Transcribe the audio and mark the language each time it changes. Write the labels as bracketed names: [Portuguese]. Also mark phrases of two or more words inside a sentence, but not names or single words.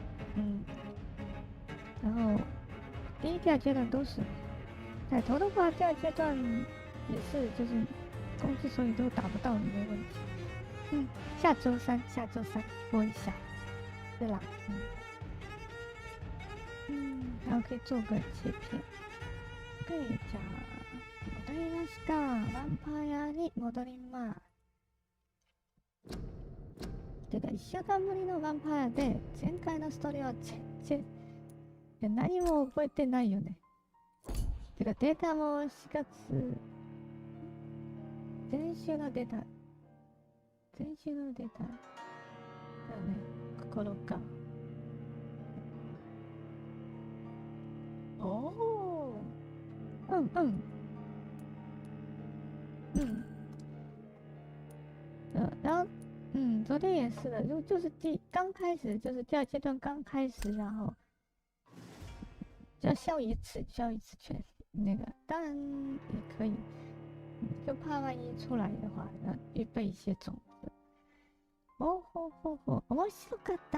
[Chinese] 然后第二阶段都是彩头的话，第二阶段也是就是攻击手里都打不到你没问题。下周三播一下，对啦，然后可以做个切片。 [Japanese] じゃあ戻りました。ヴァンパイアに戻ります。てか1週間ぶりのヴァンパイアで前回のストーリーは全然何も覚えてないよね。てかデータも4月前週のデータだよね。9日。おお。 [Chinese] 然后昨天也是的，就是刚开始，就是第二阶段刚开始，然后就要消一次全那个，当然也可以，就怕万一出来的话，预备一些种子。 [Japanese] 面白かった。